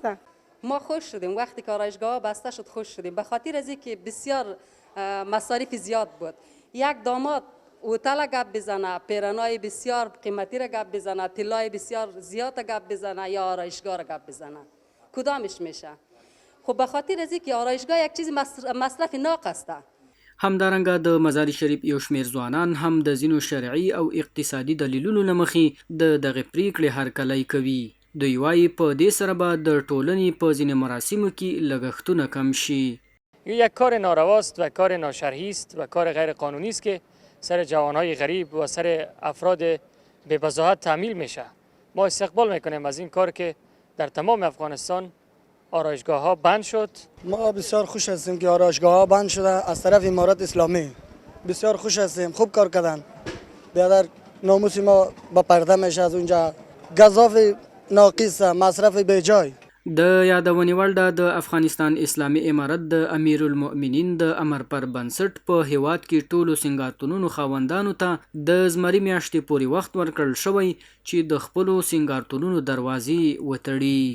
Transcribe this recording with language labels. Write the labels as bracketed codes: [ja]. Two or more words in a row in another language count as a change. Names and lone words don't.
[fa] ما خوش شدیم وقتی که آرایشگاه بسته شد، خوش شدیم به خاطر از اینکه بسیار مصارف زیاد بود. یک داماد هتل گپ بزنه، پیرنای بسیار قیمتی را گپ بزنه، طلای بسیار زیاد گپ بزنه یا آرایشگاه را گپ بزنه، کدامش میشه؟ خب به خاطر از اینکه آرایشگاه یک چیز مصرف ناقص است. [ps] همدارنګه د مزار شریف یو شمېر ځوانان هم د ځینو شرعي او اقتصادي دلیلونو له مخې د دغې پریکړې هرکلی کوي. دوی وایي په دې سره به د ټولنې په ځینې مراسمو کې لګښتونه کم شي. [fa] یک کار نارواست و کار ناشرعی است و کار غیر قانونی است که سر جوانهای غریب و سر افراد به وضاحت تعمیل میشه. ما استقبال میکنیم از این کار که در تمام افغانستان آرایشگاه ها بند شد. ما بسیار خوش هستیم که آرایشگاه ها بند شده از طرف امارت اسلامی. بسیار خوش هستیم، خوب کار کردن. بیادر ناموس ما با پرده میشه از اونجا. گزاف ناقص، مصرف به جای. [ps] د یادونې وړ ده د افغانستان اسلامي امارت د امیر المؤمنین د امر پر بنسټ په هیواد کې ټولو سینګارتونونو خاوندانو ته د زمري میاشتې پورې وخت ورکړل شوی چې د خپلو سینګارتونونو دروازې وتړي.